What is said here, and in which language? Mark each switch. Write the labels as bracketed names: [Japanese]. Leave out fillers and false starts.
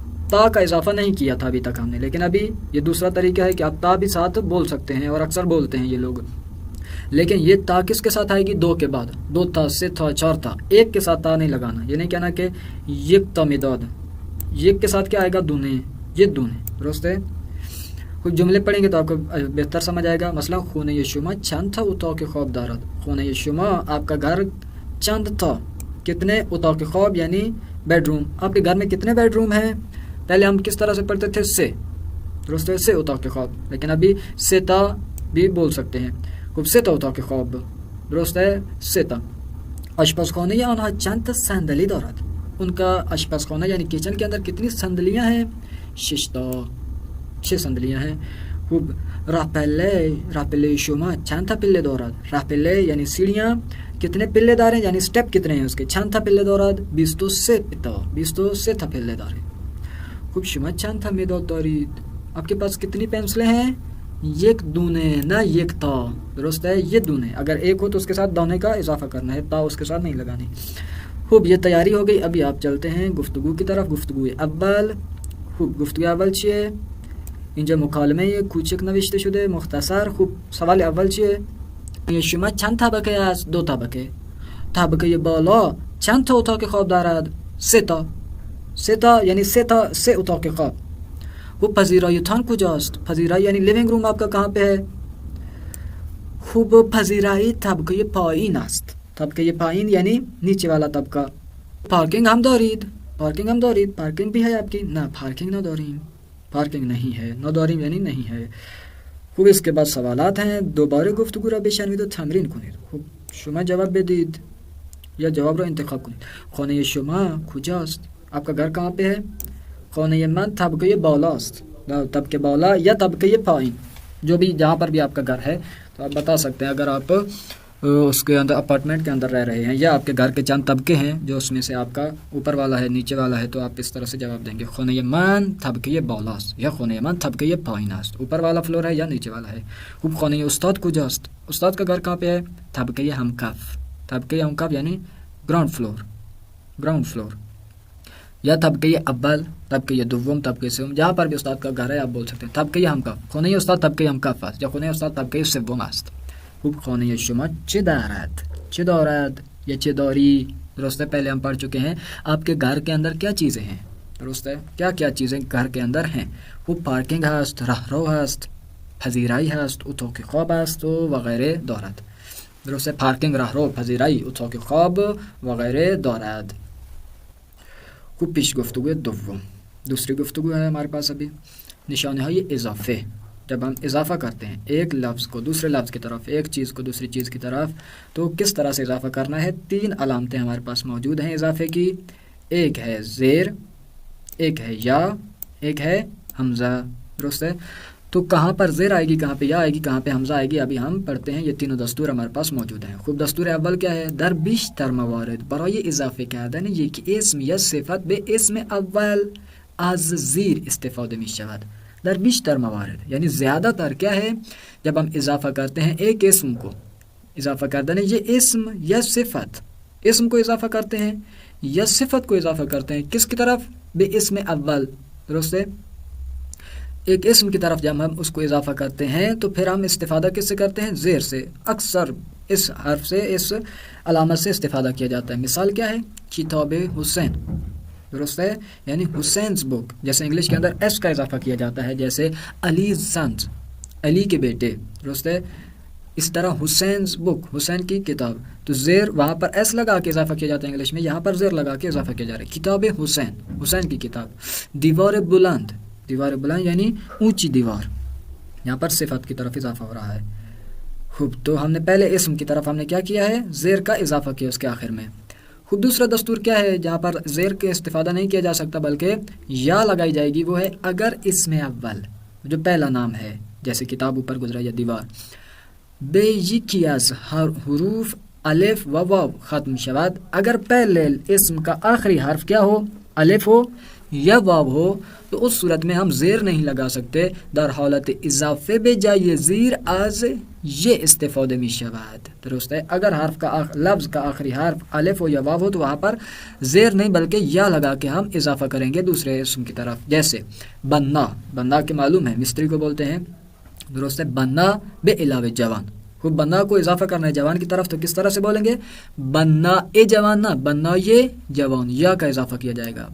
[Urdu] تا کا اضافہ نہیں کیا تھا ابھی تک ہم نے، لیکن ابھی یہ دوسرا طریقہ ہے کہ آپ تا بھی ساتھ بول سکتے ہیں اور اکثر بولتے ہیں یہ لوگ. لیکن یہ تا کس کے ساتھ آئے گی؟ 2 کے بعد. 2 تھا، سے تھا، 4 تھا. ایک کے ساتھ تا نہیں لگانا. یہ نہیں کہنا کہ یک تا مداد. یک کے ساتھ کیا آئے گا؟ دونے. یہ دونے، درست ہے. کچھ جملے پڑھیں گے تو آپ کو بہتر سمجھ آئے گا. [Persian] مثلا خونه شما چند تا اتاق خواب دارد. [Urdu] خونه شما آپ کا گھر چند تا، کتنے اتاق خواب یعنی بیڈ روم. آپ کے گھر میں کتنے بیڈ روم ہیں؟ پہلے ہم کس طرح سے پڑھتے تھے؟ سے، درست ہے، سے اتاق خواب. لیکن ابھی سے تا بھی بول سکتے ہیں. [Persian] خوب سے تا اتاق خواب، [Urdu] درست ہے، سے تا. [Persian] آشپزخانه آنها چند تا صندلی دارد. [Urdu] ان کا آشپزخانه یعنی کچن کے اندر کتنی صندلیاں ہیں؟ 6 تا، 6 صندلیاں ہیں. [Persian] خوب راپله شما چند تا پله دارد. [Urdu] راپله یعنی سیڑھیاں، کتنے پلے دار ہیں یعنی سٹیپ کتنے ہیں اس کے. [Persian] چند تا پله دارد. 23 تا، 23 تا پله داره. خوب شما چند تا مداد دارید. [Urdu] آپ کے پاس کتنی پینسلیں ہیں؟ یک دونے، نہ یک تا، درست ہے، یہ دونے. اگر ایک ہو تو اس کے ساتھ دونے کا اضافہ کرنا ہے، تا اس کے ساتھ نہیں لگانی. خوب یہ تیاری ہو گئی. ابھی آپ چلتے ہیں گفتگو کی طرف. [Persian] گفتگو اول. خوب گفتگو اول چیه؟ اینجا مکالمه کوچک نوشته شده، مختصر. خوب سوال اول چیه؟ شما چند طبقه است؟ 2 طبقه. طبقه بالا چند تا اتاق خواب دارد؟ 3 تا. [Urdu] 3 تا یعنی 3 تا، 3 اتاق خواب. [Persian] وہ پذیرایتان کجاست؟ [Urdu] پذیرائی یعنی لیونگ روم آپ کا کہاں پہ ہے؟ [Persian] خوب پذیرائی طبقه پایین است. [Urdu] طبقه پایین یعنی نیچے والا طبقہ. [Persian] پارکنگ ہم دارید. پارکنگ ہم دارید. [Urdu] پارکنگ بھی ہے آپ کی؟ [Persian] نہ، پارکنگ نہ داریم. [Urdu] پارکنگ نہیں ہے. نہ داریم یعنی نہیں ہے. خوب اس کے بعد سوالات ہیں. [Persian] دوباره گفتگو را بشنوید و تمرین کنید. خوب شما جواب بدید یا جواب را انتخاب کنید. خانه شما کجاست؟ [Urdu] آپ کا گھر کہاں پہ ہے؟ [Persian] خانه من طبقه بالاست. [Urdu] طبقه بالا یا طبقه پایین، جو بھی جہاں پر بھی آپ کا گھر ہے تو آپ بتا سکتے ہیں. اگر آپ اس کے اندر اپارٹمنٹ کے اندر رہ رہے ہیں یا آپ کے گھر کے چند طبقے ہیں جو اس میں سے آپ کا اوپر والا ہے، نیچے والا ہے، تو آپ اس طرح سے جواب دیں گے. [Persian] خانه من طبقه بالاست یا خانه من طبقه پایین است. [Urdu] اوپر والا فلور ہے یا نیچے والا ہے. [Persian] خوب خانه استاد کجاست؟ [Urdu] استاد کا گھر کہاں پہ ہے؟ [Persian] طبقه همکف. [Urdu] طبقه همکف یعنی گراؤنڈ فلور. گراؤنڈ فلور یا [Persian] طبقه اول، طبقه دوم، طبقه سوم، [Urdu] جہاں پر بھی استاد کا گھر ہے آپ بول سکتے ہیں. [Persian] طبقه همکف. خانه استاد طبقه همکف است یا خانه استاد طبقه سوم است. خوب خانه شما چه دارد؟ چه دارد یا چه داری، [Urdu] درست ہے، پہلے ہم پڑھ چکے ہیں. آپ کے گھر کے اندر کیا چیزیں ہیں، درست ہے، کیا کیا چیزیں گھر کے اندر ہیں. [Persian] خوب پارکنگ هست، راهرو هست، پذیرائی هست، اتاق خواب است و وغیره دارد. درست ہے، پارکنگ، راهرو، پذیرائی، اتاق خواب وغیره دارد. خوب پیش گفتگو دوم. [Urdu] دوسری گفتگو ہے ہمارے پاس ابھی. نشانه های اضافه. جب ہم اضافہ کرتے ہیں ایک لفظ کو دوسرے لفظ کی طرف، ایک چیز کو دوسری چیز کی طرف، تو کس طرح سے اضافہ کرنا ہے. 3 علامتیں ہمارے پاس موجود ہیں اضافے کی. ایک ہے زیر، ایک ہے یا، ایک ہے حمزہ، درست ہے. تو کہاں پر زیر آئے گی، کہاں پہ یا آئے گی، کہاں پہ حمزہ آئے گی، ابھی ہم پڑھتے ہیں. یہ تینوں دستور ہمارے پاس موجود ہیں. خوب دستور اول کیا ہے؟ [Persian] در بیشتر موارد برای اضافه کردن یک اسم یا صفت به اسم اول از زیر استفاده می شود. در بیشتر موارد [Urdu] یعنی زیادہ تر کیا ہے، جب ہم اضافہ کرتے ہیں ایک اسم کو، اضافہ کردن یہ اسم یا صفت، اسم کو اضافہ کرتے ہیں یا صفت کو اضافہ کرتے ہیں کس کی طرف؟ بے اسم اول، درست ہے. ایک اسم کی طرف جب ہم اس کو اضافہ کرتے ہیں تو پھر ہم استفادہ کس سے کرتے ہیں؟ زیر سے. اکثر اس حرف سے، اس علامت سے استفادہ کیا جاتا ہے. مثال کیا ہے؟ کتاب حسین. درست ہے، یعنی حسین's بک. جیسے انگلش کے اندر ایس کا اضافہ کیا جاتا ہے، جیسے علی's sons، علی کے بیٹے. درست ہے، اس طرح حسین's بک، حسین کی کتاب. تو زیر وہاں پر ایس لگا کے اضافہ کیا جاتا ہے انگلش میں، یہاں پر زیر لگا کے اضافہ کیا جا رہا ہے. کتاب حسین، حسین کی کتاب. دیوار بلند، دیوار بلند یعنی اونچی دیوار. یہاں پر صفت کی طرف اضافہ ہو رہا ہے. خوب، تو ہم نے پہلے اسم کی طرف ہم نے کیا کیا ہے؟ زیر کا اضافہ کیا اس کے آخر میں. خوب، دوسرا دستور کیا ہے جہاں پر زیر کے استفادہ نہیں کیا جا سکتا بلکہ یا لگائی جائے گی؟ وہ ہے اگر اسم اول جو پہلا نام ہے، جیسے کتاب اوپر گزرا یا دیوار، [Persian] بے یکی از حروف الف و واو ختم شود، [Urdu] اگر پہلے اسم کا آخری حرف کیا ہو؟ الف ہو یا واو ہو، تو اس صورت میں ہم زیر نہیں لگا سکتے. [Persian] در حالت اضافه به جای زیر از یہ استفاده می شود. [Urdu] درست ہے، اگر حرف کا لفظ کا آخری حرف الف ہو یا واو ہو تو وہاں پر زیر نہیں بلکہ یا لگا کے ہم اضافہ کریں گے دوسرے اسم کی طرف. جیسے بنا، بنا کے معلوم ہے مستری کو بولتے ہیں. درست ہے، بنا بے علاوہ جوان. خوب، بنا کو اضافہ کرنا ہے جوان کی طرف، تو کس طرح سے بولیں گے؟ بنا اے جوان، نہ بنا یہ جوان، یا کا اضافہ کیا جائے گا.